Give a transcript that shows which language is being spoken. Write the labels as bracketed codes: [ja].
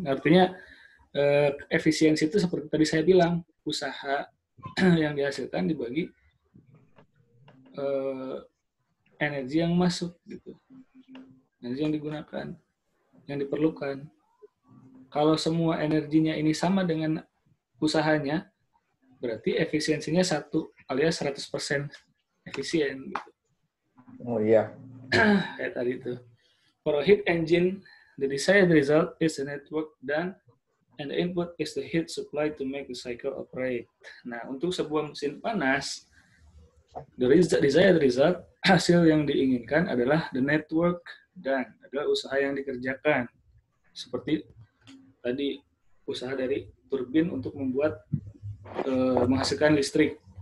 [id] Artinya efisiensi itu seperti tadi saya bilang, usaha yang dihasilkan dibagi energi yang masuk gitu, energi yang digunakan, yang diperlukan. Kalau semua energinya ini sama dengan usahanya, berarti efisiensinya 1 alias 100% efisien gitu. Oh iya. Kayak tadi itu. [en] For a heat engine, the desired result is the network done and the input is the heat supply to make the cycle operate. [id] Nah, untuk sebuah mesin panas, [en] the desired result, [id] hasil yang diinginkan adalah [en] the network done, [id] adalah usaha yang dikerjakan. Seperti tadi, usaha dari turbin untuk membuat menghasilkan listrik.